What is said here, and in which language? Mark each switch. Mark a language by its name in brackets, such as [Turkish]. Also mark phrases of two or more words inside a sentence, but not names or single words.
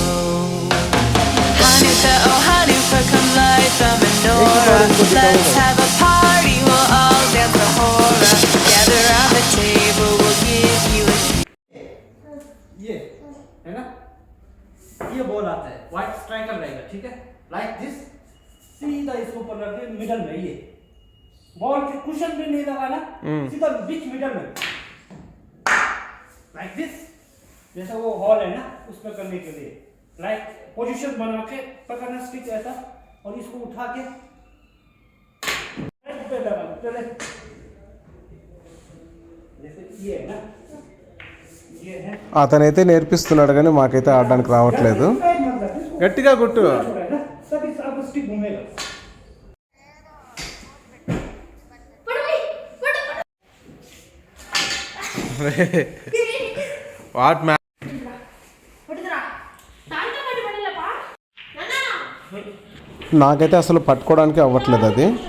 [English] Hanukkah, oh Hanukkah, come light the menorah, let's have a party, we'll all dance the hora, gather around the table, we'll give you a treat. [Hindi] ये है ना, ये बॉल आता है, [English] white striker [Hindi] रहेगा, ठीक है, [English] like this, [Hindi] सीधा इसको ऊपर रख दे, मिडल में ये बॉल के कुशन भी नहीं लगाना, सीधा बीच मिडल में [English] like this, [Hindi] जैसा वो हॉल है ना उसमें करने के लिए लाइक पोजीशन बना के पकड़ना स्टिक ऐसा, और इसको उठा के पे लगा चले, जैसे ये है ना, ये है. [Telugu] అతనైతే నేర్పిస్తున్నాడు కానీ మాకైతే ఆడడానికి రావట్లేదు. గట్టిగా కొట్టు. [English] what man, [Telugu] నాకైతే అసలు పట్టుకోవడానికి అవ్వట్లేదు అది.